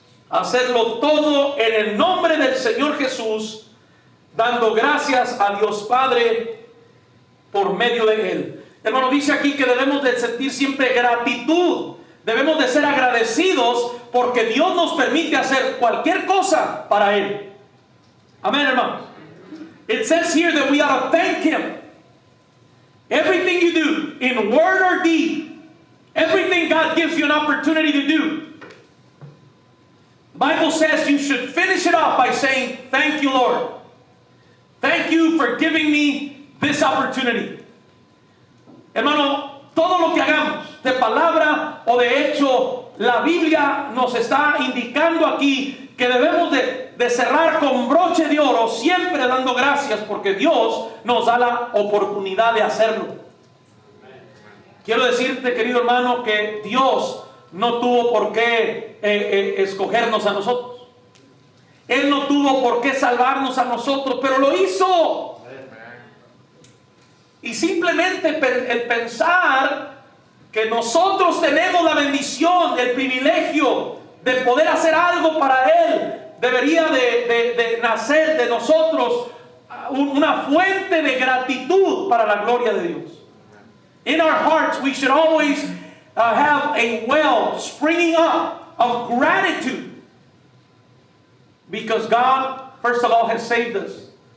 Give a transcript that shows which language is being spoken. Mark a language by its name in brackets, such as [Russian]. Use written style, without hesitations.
[Spanish] Hacerlo todo en el nombre del Señor Jesús, dando gracias a Dios Padre por medio de Él. Hermano, dice aquí que debemos de sentir siempre gratitud. Debemos de ser agradecidos porque Dios nos permite hacer cualquier cosa para Él. Amén, hermanos. [English] It says here that we ought to thank Him. Everything you do, in word or deed, everything God gives you an opportunity to do, the Bible says you should finish it off by saying, thank you, Lord. Thank you for giving me this opportunity. [Spanish] Hermano, todo lo que hagamos, de palabra o de hecho, la Biblia nos está indicando aquí que debemos de cerrar con broche de oro, siempre dando gracias porque Dios nos da la oportunidad de hacerlo. Quiero decirte, querido hermano, que Dios no tuvo por qué escogernos a nosotros. Él no tuvo por qué salvarnos a nosotros, pero lo hizo. Y simplemente el pensar que nosotros tenemos la bendición, el privilegio de poder hacer algo para Él, debería de nacer de nosotros una fuente de gratitud para la gloria de Dios. [English] In our hearts we should always have a well springing up of gratitude, because God, first of all, has saved us.